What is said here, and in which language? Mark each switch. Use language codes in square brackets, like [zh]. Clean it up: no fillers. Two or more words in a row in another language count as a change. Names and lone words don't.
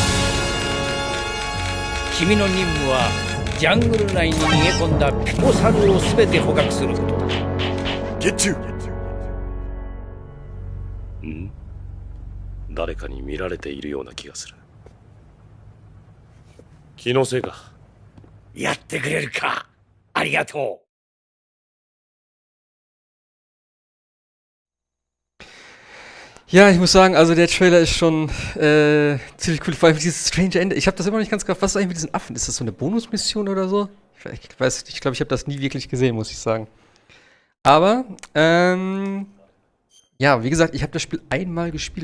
[ja] 君の任務はジャングル内に逃げ込んだピコサルを全て捕獲することだ。ゲッチュー。ん？誰かに見られているような気がする。気のせいか。やってくれるか。ありがとう。 [de] Ja, ich muss sagen, also der Trailer ist schon ziemlich cool. Vor allem dieses strange Ende. Ich habe das immer noch nicht ganz gerafft. Was ist eigentlich mit diesen Affen? Ist das so eine Bonusmission oder so? Ich weiß nicht. Ich glaube, ich habe das nie wirklich gesehen, muss ich sagen. Aber, ja, wie gesagt, ich habe das Spiel einmal gespielt.